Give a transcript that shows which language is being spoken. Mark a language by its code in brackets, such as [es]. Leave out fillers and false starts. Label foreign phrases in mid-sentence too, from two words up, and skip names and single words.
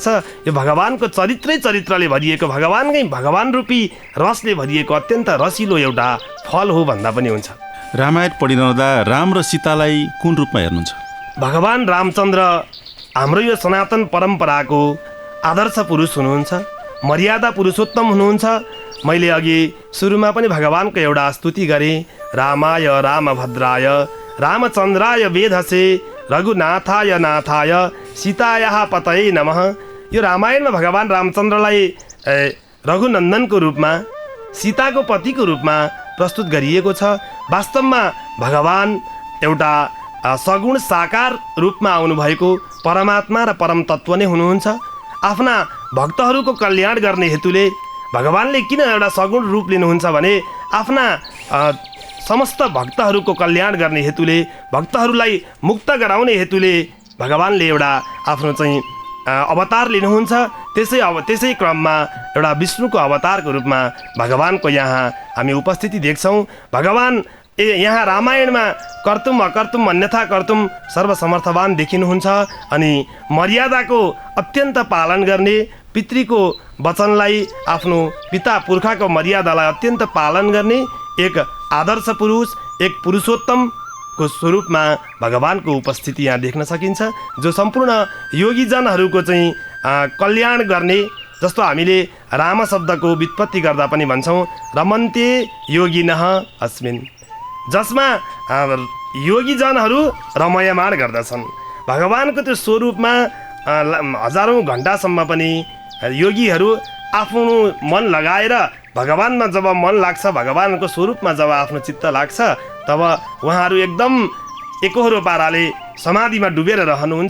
[ne] यो भगवानको चरित्रले भरिएको, भगवान रूपी रसले भरिएको अत्यन्त रसिलो एउटा फल हो भन्दा पनि हुन्छ। रामायण पढिरहँदा राम र सीतालाई कुन रूपमा हेर्नुहुन्छ? भगवान रामचन्द्र हाम्रो यो सनातन परम्पराको आदर्श पुरुष हुनुहुन्छ, मर्यादा पुरुषोत्तम हुनुहुन्छ। मैले अघि सुरुमा पनि भगवानको एउटा स्तुति गरेँ, [sa] रामाय रामभद्राय रामचन्द्राय वेधसे रघुनाथाय नाथाय सीतायाः पतये नमः। [ne] यो रामायणमा भगवान रामचन्द्रलाई रघुनन्दनको रूपमा, सीताको पतिको रूपमा प्रस्तुत गरिएको छ। वास्तवमा भगवान एउटा सगुण साकार रूपमा आउनुभएको परमात्मा र परम तत्त्व नै हुनुहुन्छ। आफ्ना भक्तहरूको कल्याण गर्ने हेतुले भगवानले किन एउटा सगुण रूप लिनुहुन्छ भने, आफ्ना समस्त भक्तहरूको कल्याण गर्ने हेतुले, भक्तहरूलाई मुक्त गराउने हेतुले भगवानले एउटा आफ्नो चाहिँ अवतार लिनुहुन्छ। त्यसै क्रममा एउटा विष्णुको अवतारको रूपमा भगवानको यहाँ हामी उपस्थिति देख्छौँ। भगवान यहाँ रामायणमा [sa] कर्तुम अकर्तुम अन्यथा कर्तुम [ne] सर्वसमर्थवान देखिनुहुन्छ अनि मर्यादाको अत्यन्त पालन गर्ने, पितृको वचनलाई, आफ्नो पिता पुर्खाको मर्यादालाई अत्यन्त पालन गर्ने एक आदर्श पुरुष, एक पुरुषोत्तमको स्वरूपमा भगवानको उपस्थिति यहाँ देख्न सकिन्छ, जो सम्पूर्ण योगीजनहरूको चाहिँ कल्याण गर्ने, जस्तो हामीले राम शब्दको व्युत्पत्ति गर्दा पनि भन्छौँ [sa] रमन्ते योगिनः अस्मिन्, [ne] जसमा योगीजनहरू रमयमान गर्दछन्। भगवानको त्यो स्वरूपमा हजारौँ घन्टासम्म पनि योगीहरू आफ्नो मन लगाएर भगवानमा जब मन लाग्छ, भगवानको स्वरूपमा जब आफ्नो चित्त लाग्छ, तब उहाँहरू एकदम एकहोरो पाराले समाधिमा डुबेर रहनुहुन्छ।